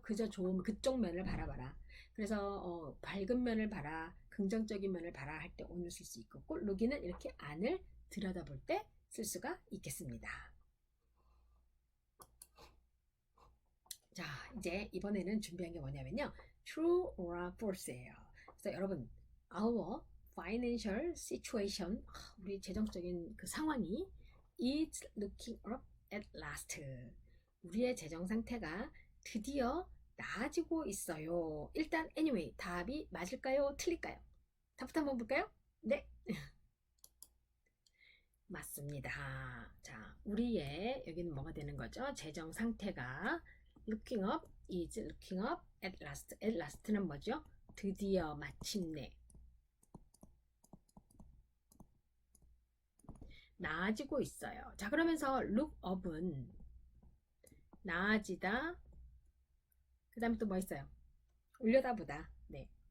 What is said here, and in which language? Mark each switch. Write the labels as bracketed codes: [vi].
[ko] 그저 좋은 그쪽 면을 바라봐라. 그래서 밝은 면을 봐라, 긍정적인 면을 봐라 할 때 on을 쓸 수 있고, look in은 이렇게 안을 들여다볼 때 쓸 수가 있겠습니다. 자, 이제 이번에는 준비한 게 뭐냐면요. [en] true or false예요. [ko] 그래서 여러분, [en] our financial situation, [ko] 우리 재정적인 그 상황이 [en] is looking up at last. [ko] 우리의 재정 상태가 드디어 나아지고 있어요. 일단 anyway, 답이 맞을까요? 틀릴까요? 답부터 한번 볼까요? 네, 맞습니다. 자, 우리의 여기는 뭐가 되는 거죠? 재정 상태가 [en] looking up is looking up at last. at last [ko] 는 뭐죠? 드디어 마침내 나아지고 있어요. 자, 그러면서 look up은 나아지다. 그 다음에 또 뭐 있어요? 올려다보다. 네.